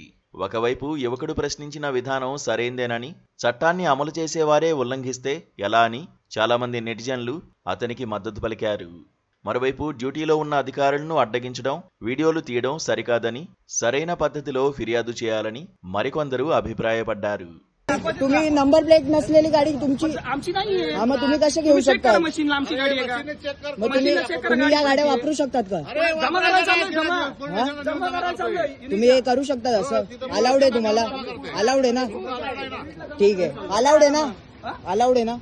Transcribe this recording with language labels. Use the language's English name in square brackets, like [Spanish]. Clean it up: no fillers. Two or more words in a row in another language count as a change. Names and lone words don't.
[Telugu] ఒకవైపు యువకుడు ప్రశ్నించిన విధానం సరైందేనని, చట్టాన్ని అమలు చేసేవారే ఉల్లంఘిస్తే ఎలా అని చాలామంది నెటిజన్లు అతనికి మద్దతు పలికారు. మరోవైపు డ్యూటీలో ఉన్న అధికారులను అడ్డగించడం, వీడియోలు తీయడం సరికాదని, సరైన పద్ధతిలో ఫిర్యాదు చేయాలని మరికొందరు అభిప్రాయపడ్డారు. [Marathi] तुम्ही [English] number plate [Marathi] नसलेली गाडी तुमची आमची नाही. मग तुम्ही कशा घेऊ शकता? मशीन आमची गाडी आहे का? मग तुम्ही या गाड्या वापरू शकतात का? जमा करायला चालू आहे. तुम्ही हे करू शकता? असं अलाउड आहे तुम्हाला? अलाउड आहे ना? ठीक आहे, अलाउड आहे ना? अलाउड आहे ना?